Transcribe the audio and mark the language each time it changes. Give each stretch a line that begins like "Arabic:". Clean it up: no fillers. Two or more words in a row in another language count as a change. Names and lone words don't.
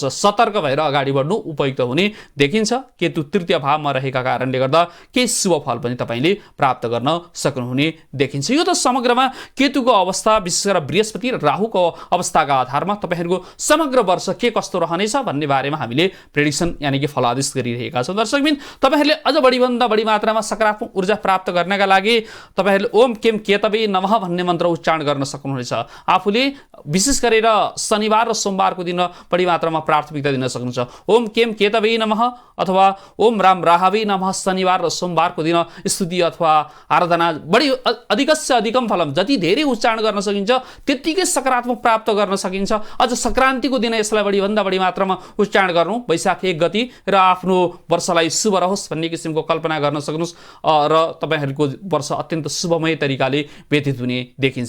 Nepali: सतर्क भएर अगाडि बढ्नु उपयुक्त हुने देखिन्छ। केतु तृतीय भावमा रहेका कारणले गर्दा केही शुभ फल पनि तपाईँले प्राप्त गर्न सक्नुहुने देखिन्छ। यो त समग्रमा केतुको अवस्था, विशेष गरेर बृहस्पति र राहुको अवस्थाका आधारमा तपाईँहरूको समग्र वर्ष के कस्तो रहनेछ भन्ने बारेमा हामीले प्रेडिक्सन यानि कि फलादेश गरिरहेका छौँ। दर्शकबिन, तपाईँहरूले अझ बढीभन्दा बढी मात्रामा सकारात्मक ऊर्जा प्राप्त गर्नका लागि तपाईँहरूले
Sanskrit: ओम केम केतवे नमः
Nepali: भन्ने मन्त्र उच्चारण गर्न सक्नुहुनेछ। आफूले विशेष गरेर शनिबार र सोमबारको दिन बढी मात्रामा प्राथमिकता दिन सक्नुहुन्छ।
Sanskrit: ओम केम केतवे नमः
Nepali: अथवा
Sanskrit: ओम राम राहवे नमः
Nepali: शनिबार र सोमबारको दिन स्तुति अथवा आराधना बढी
Sanskrit: अधिकस्य अधिकम फलम,
Nepali: जति धेरै उच्चारण गर्न सकिन्छ त्यत्तिकै सकारात्मक प्राप्त गर्न सकिन्छ। अझ सङ्क्रान्तिको दिन यसलाई बढीभन्दा बढी मात्रामा उच्चारण गर्नु, वैशाख 1 गति, र आफ्नो वर्षलाई शुभ रहोस् भन्ने किसिमको कल्पना गर्न सक्नुहोस् र तपाईँहरूको वर्ष अत्यन्त शुभमय तरिकाले व्यतीत हुने देखिन्छ।